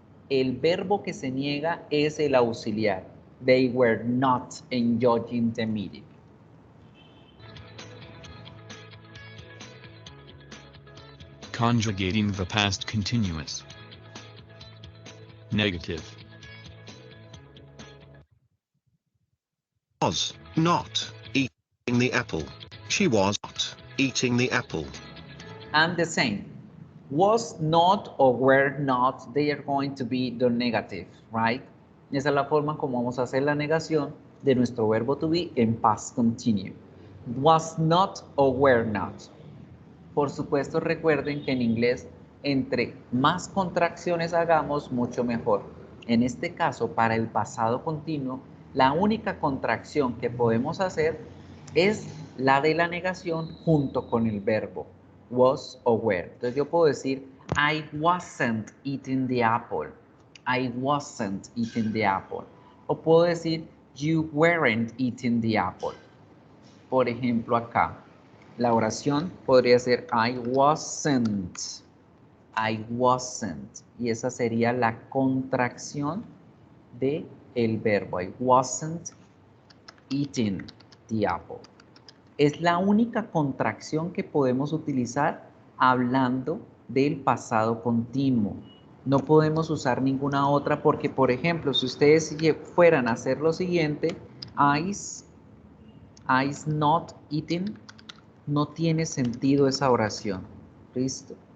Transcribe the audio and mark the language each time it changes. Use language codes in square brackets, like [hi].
[es] El verbo que se niega es el auxiliar. [en] They were not enjoying the meeting. Conjugating the past continuous. Negative. Was not eating the apple. She was not eating the apple. And the same. Was not or were not, they are going to be the negative, right? [es] Esa es la forma como vamos a hacer la negación de nuestro verbo to be en past continuous. [en] Was not or were not. [es] Por supuesto, recuerden que en inglés, entre más contracciones hagamos, mucho mejor. En este caso, para el pasado continuo, la única contracción que podemos hacer es la de la negación junto con el verbo was o were. Entonces yo puedo decir [en] I wasn't eating the apple. I wasn't eating the apple. [es] O puedo decir [en] you weren't eating the apple. [es] Por ejemplo acá, la oración podría ser [en] I wasn't. I wasn't. [es] Y esa sería la contracción de el verbo. [en] I wasn't eating the apple. [es] Es la única contracción que podemos utilizar hablando del pasado continuo. No podemos usar ninguna otra porque, por ejemplo, si ustedes fueran a hacer lo siguiente, [en] I's not eating, [es] no tiene sentido esa oración. ¿Listo?